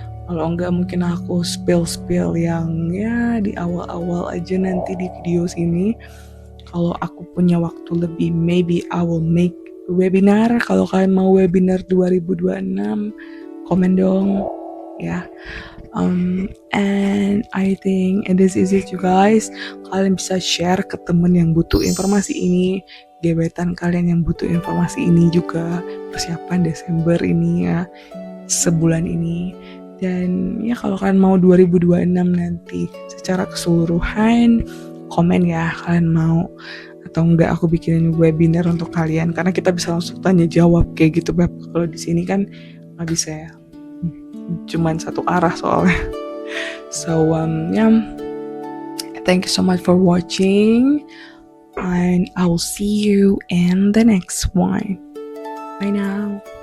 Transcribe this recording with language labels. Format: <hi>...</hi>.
<id>Kalau enggak mungkin aku spill yang ya di awal-awal aja nanti di video sini. Kalau aku punya waktu lebih,</id> <en>maybe I will make webinar.</en> <id>Kalau kalian mau webinar 2026, komen dong ya.</id> <en>And I think this is it you guys.</en> <id>Kalian bisa share ke temen yang butuh informasi ini, gebetan kalian yang butuh informasi ini juga, persiapan Desember ini ya, sebulan ini. Dan ya kalau kalian mau 2026 nanti secara keseluruhan, komen ya kalian mau atau enggak aku bikinin webinar untuk kalian, karena kita bisa langsung tanya jawab kayak gitu, Beb. Kalau di sini kan nggak bisa ya, cuman satu arah soalnya.</id> <en>So yeah, thank you so much for watching, and I will see you in the next one. Bye now.</en>